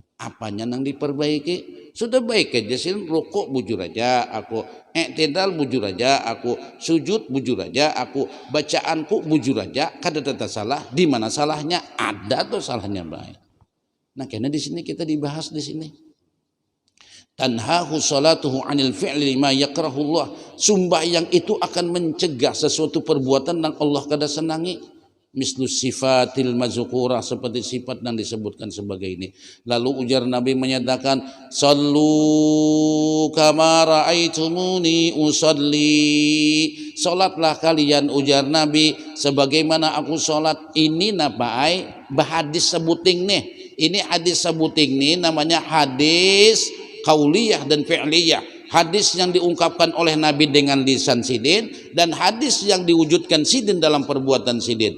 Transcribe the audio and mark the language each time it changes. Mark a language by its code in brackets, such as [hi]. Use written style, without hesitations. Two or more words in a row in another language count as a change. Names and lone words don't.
[bjn] Apanya nang diperbaiki? Sudah baik aja sih, rukuk bujur aja aku, i'tidal bujur aja aku, sujud bujur aja aku, bacaanku bujur aja, kada ada salah. [id] Di mana salahnya? Ada tuh salahnya baik. Nah karena di sini kita dibahas di sini. [ar] Tanhahu salatuhu 'anil fi'li ma yakrahullah. [id] Sembahyang itu akan mencegah sesuatu perbuatan yang Allah kada senangi. [ar] Mislu sifatil mazkurah, [id] seperti sifat yang disebutkan sebagai ini. Lalu ujar Nabi menyatakan [ar] sallu kama ra'aitumuni usalli. [id] Salatlah kalian ujar Nabi sebagaimana aku salat. [bjn] Ini napai bahadis sebuting nih. Ini hadis sebuting nih namanya hadis [ar] qauliyah dan fi'liyah. [id] Hadis yang diungkapkan oleh Nabi dengan lisan sidin dan hadis yang diwujudkan sidin dalam perbuatan sidin.